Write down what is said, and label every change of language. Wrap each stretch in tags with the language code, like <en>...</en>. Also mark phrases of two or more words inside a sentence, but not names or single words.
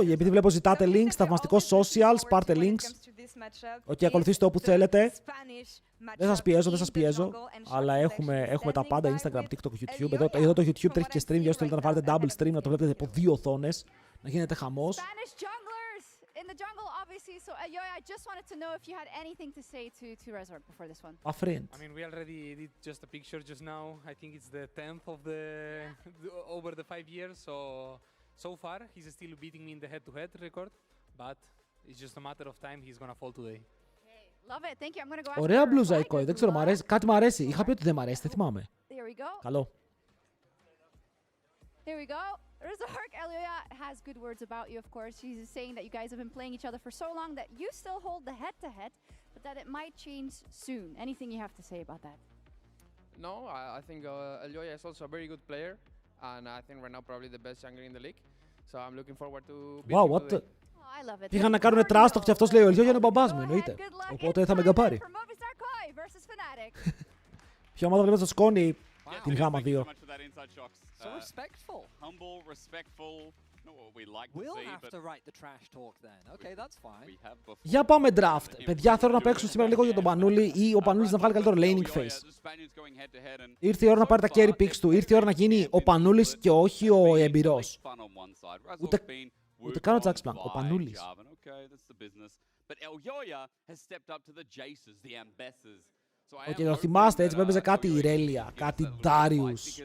<el>Επειδή βλέπω ζητάτε links, θαυμαστικό socials, πάρτε links. Οκ, ακολουθήστε όπου θέλετε. Δεν σας πιέζω, αλλά έχουμε τα πάντα, Instagram, TikTok, YouTube. Εδώ το YouTube τρέχει και stream, για όσοι θέλετε να βάλετε</el> <en>double stream,</en> <el>να το βλέπετε από 2 οθόνες, να γίνεται χαμός.</el> <en>In the jungle, obviously. So, Yoya, I just wanted to know if you had anything to say to Resorg before this one. A friend. I mean, we already did just a picture just now. I think it's the 10th of the over the 5 years. So far, he's still beating me in the head-to-head record, but it's just a matter of time. He's gonna fall today. Love it. Thank you. I'm gonna go.</en> <el>Ωραία μπλούζα, Mkoi. Δεν ξέρω, κάτι μου αρέσει. Είχα πει ότι δεν μου αρέσει, δεν θυμάμαι.</el> <en>Here we go.</en> <el>Καλό.</el> <en>Here we go. Resorg, Elioya has good words about you, of course. She's saying that you guys have been playing each other for so long that you still hold the head-to-head, but that it might change soon. Anything you have to say about that? No, I think Elioya is also a very good player, and I think right now probably the best jungler in the league. So I'm looking forward to Wow, what the... I love it.</en> <el>Πήγαν να κάνουν τράστοχ και αυτός λέει ο Ελιόγια είναι ο μπαμπάς μου, εννοείται. Οπότε θα με γκαπάρει. Ποια ομάδα βλέπετε στο σκόνη, την γάμα 2.</el> <en>So respectful. Humble, respectful. Not what we like to see, we'll have to write the trash talk then. Okay, that's fine.</en> <el>Για πάμε draft. Παιδιά, θέλω να παίξουν σήμερα λίγο για τον Πανούλη ή ο Πανούλης να βγάλει καλύτερο</el> <en>laning face.</en> <el>Ήρθε η ώρα να πάρει τα</el> <en>carry picks</en> <el>του. Ήρθε η ώρα να γίνει ο Πανούλης και όχι ο εμπειρός. Ούτε καν ο Jax Blanc, ο Πανούλης. Όχι, το θυμάστε, έτσι έπαιζε κάτι Ιρέλια, κάτι Darius.</el>